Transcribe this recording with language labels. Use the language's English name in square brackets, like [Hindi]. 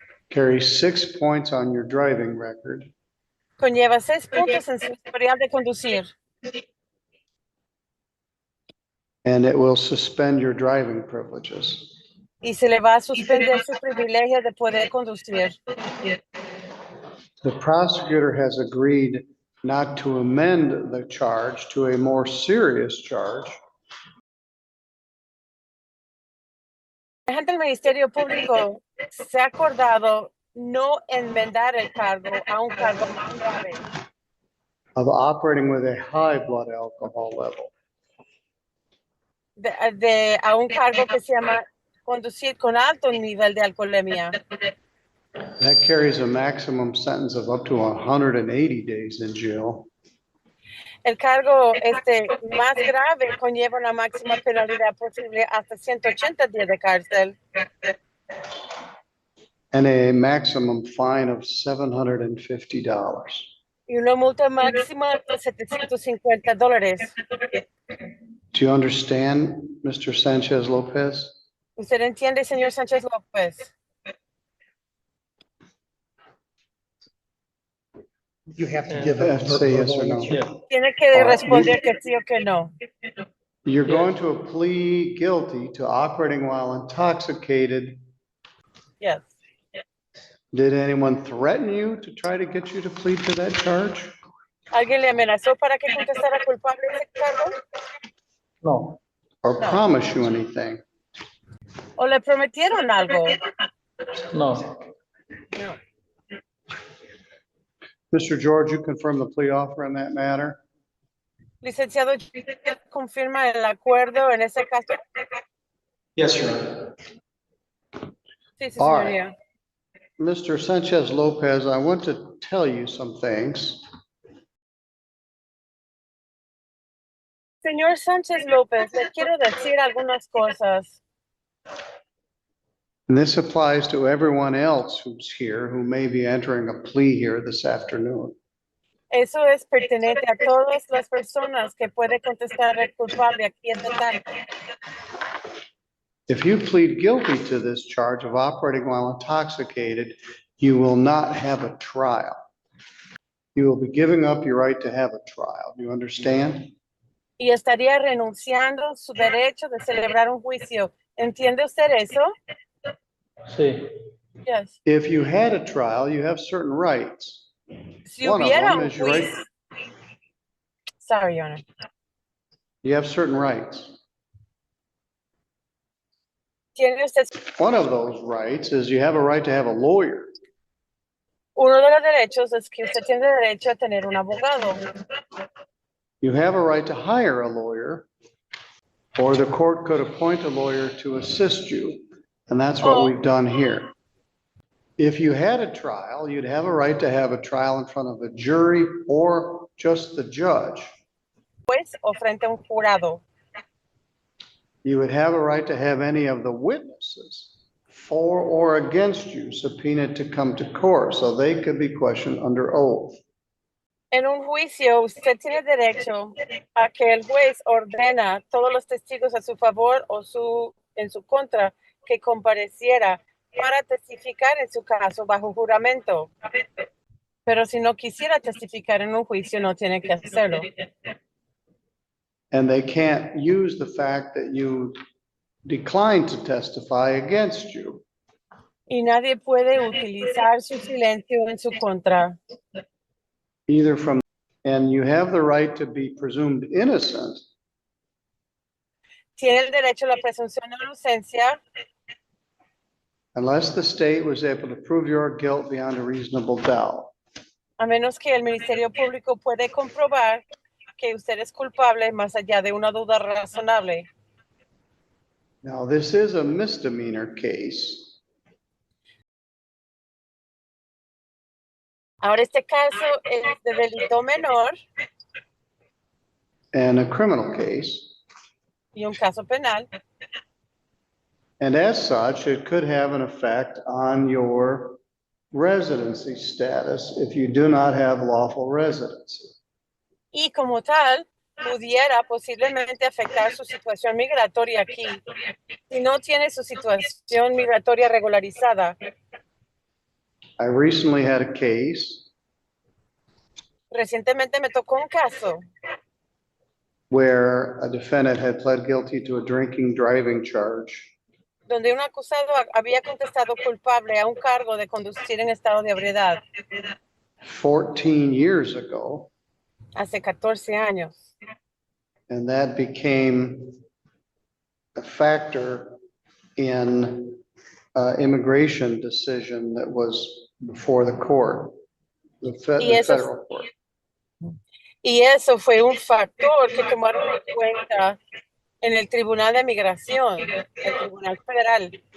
[English] carry 6 points on your driving record, [Spanish] Conlleva 6 puntos en su historial de conducir. [English] and it will suspend your driving privileges. [Spanish] Y se le va a suspender su privilegio de poder conducir. [English] The prosecutor has agreed not to amend the charge to a more serious charge, [Spanish] Ante el Ministerio Público se ha acordado no enmendar el cargo a un cargo más grave [English] of operating with a high blood alcohol level. [Spanish] a un cargo que se llama conducir con alto nivel de alcoholemia. [English] That carries a maximum sentence of up to 180 days in jail. [Spanish] El cargo más grave conlleva una máxima penalidad posible hasta 180 días de cárcel [English] And a maximum fine of $750. [Spanish] y una multa máxima de $750. [English] Do you understand, Mr. Sanchez-Lopez? [Spanish] ¿Usted entiende, señor Sánchez-López? [English] You have to give a Say yes or no. [Spanish] Tiene que responder que sí o que no. [English] You're going to plead guilty to operating while intoxicated. Yes. Did anyone threaten you to try to get you to plead to that charge? [Spanish] ¿Alguien le amenazó para que contestara culpable de ese cargo? No. [English] Or No. promise you anything? [Spanish] ¿O le prometieron algo? No. No. [English] Mr. George, you confirm the plea offer in that matter? [Spanish] Licenciado, ¿confirma el acuerdo en ese caso? [English] Yes, Your Honor. [Spanish] Sí, sí, [English] All right. [Spanish] señoría. [English] Mr. Sanchez-Lopez, I want to tell you some things. [Spanish] Señor Sánchez-López, le quiero decir algunas cosas. [English] And this applies to everyone else who's here who may be entering a plea here this afternoon. [Spanish] Eso es pertinente a todas las personas que puede contestar el culpable aquí esta tarde. [English] If you plead guilty to this charge of operating while intoxicated, you will not have a trial. You will be giving up your right to have a trial. Do you understand? [Spanish] Y estaría renunciando su derecho de celebrar un juicio. ¿Entiende usted eso? Sí. [English] Yes. If you had a trial, you have certain rights. [Spanish] Si [English] One of [Spanish] hubiera [English] them [Spanish] un [English] is your right. [Spanish] juicio. [English] Sorry, Your Honor. You have certain rights. [Spanish] Tiene usted [English] One of those rights is you have a right to have a lawyer. [Spanish] uno de los derechos es que usted tiene derecho a tener un abogado. [English] You have a right to hire a lawyer, or the court could appoint a lawyer to assist you. And that's what we've done here. If you had a trial, you'd have a right to have a trial in front of a jury or just the judge. [Spanish] Juez o frente a un jurado. [English] You would have a right to have any of the witnesses for or against you subpoenaed to come to court, so they could be questioned under oath. [Spanish] En un juicio, usted tiene derecho a que el juez ordena todos los testigos a su favor o en su contra que compareciera para testificar en su caso bajo juramento. Pero si no quisiera testificar en un juicio, no tiene que hacerlo. [English] And they can't use the fact that you declined to testify against you. [Spanish] Y nadie puede utilizar su silencio en su contra. [English] Either from, and you have the right to be presumed innocent [Spanish] Tiene el derecho a la presunción de inocencia [English] unless the state was able to prove your guilt beyond a reasonable doubt. [Spanish] a menos que el Ministerio Público puede comprobar que usted es culpable más allá de una duda razonable. [English] Now, this is a misdemeanor case, [Spanish] Ahora, este caso es de delito menor [English] and a criminal case, [Spanish] y un caso penal. [English] and as such, it could have an effect on your residency status if you do not have lawful residency. [Spanish] Y como tal, pudiera posiblemente afectar su situación migratoria aquí, si no tiene su situación migratoria regularizada. [English] I recently had a case [Spanish] Recientemente me tocó un caso [English] where a defendant had pled guilty to a drinking driving charge, [Spanish] donde un acusado había contestado culpable a un cargo de conducir en estado de ebriedad [English] 14 years ago, [Spanish] hace 14 años. [English] And that became a factor in immigration decision that was before the court, the [Spanish] Y eso, [English] federal court. [Spanish] y eso fue un factor que tomaron en cuenta en el Tribunal de Migración, el Tribunal Federal.